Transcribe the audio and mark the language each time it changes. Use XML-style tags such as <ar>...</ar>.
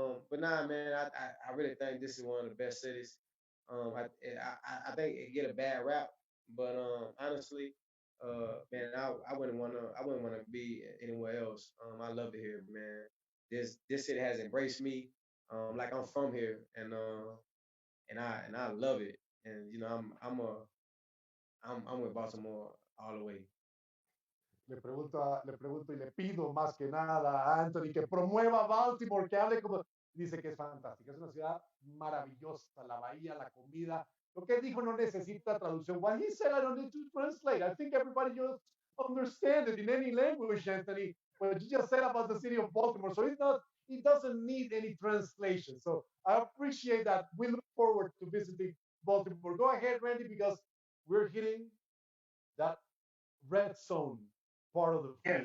<en>But nah, man, I really think this is one of the best cities. I think it get a bad rap, but honestly, man, I wouldn't wanna be anywhere else. I love it here, man. This city has embraced me, like I'm from here, and I love it. And I'm with Baltimore all the way.</en> <es>Le pregunto y le pido más que nada a Anthony que promueva Baltimore, que hable como... Dice que es fantástica, es una ciudad maravillosa, la bahía, la comida. Lo que dijo no necesita traducción.</es> <en>What he said, I don't need to translate. I think everybody just understands it in any language, Anthony. What you just said about the city of Baltimore. So it doesn't need any translation. So I appreciate that. We look forward to visiting Baltimore. Go ahead, Randy, because we're hitting that red zone part of the field.</en>